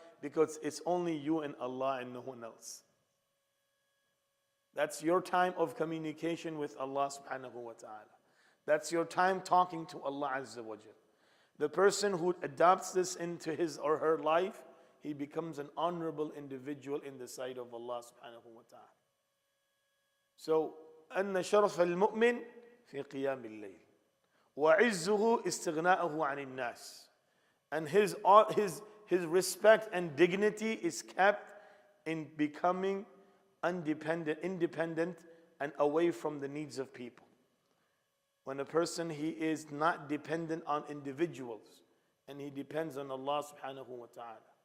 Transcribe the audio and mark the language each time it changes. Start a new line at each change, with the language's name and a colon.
English: Because it's only you and Allah and no one else. That's your time of communication with Allah subhanahu wa ta'ala. That's your time talking to Allah Azza wa Jal. The person who adopts this into his or her life, he becomes an honorable individual in the sight of Allah subhanahu wa ta'ala.
Arabic: So, أن شرف المؤمن في قيام الليل وعزه استغناءه عن الناس.
English: And his respect and dignity is kept in becoming independent and away from the needs of people. When a person, he is not dependent on individuals and he depends on Allah subhanahu wa ta'ala.